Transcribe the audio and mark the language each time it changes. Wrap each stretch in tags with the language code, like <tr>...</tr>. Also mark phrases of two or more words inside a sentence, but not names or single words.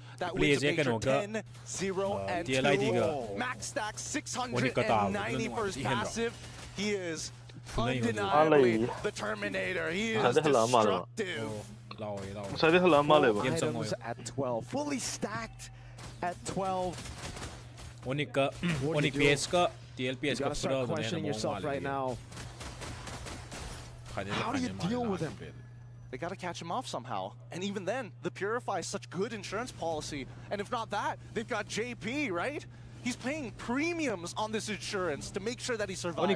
<en>That wins a major 10, 0, and 2. Max stack 690 for his passive. He is undeniably the Terminator. He is destructive. Items at 12. Fully stacked at 12. Onik PS ka TLPS ka start questioning yourself right now. How do you deal with him? They got to catch him off somehow. And even then, the Purify is such good insurance policy. And if not that, they've got JP, right? He's paying premiums on this insurance to make sure that he survives.</en>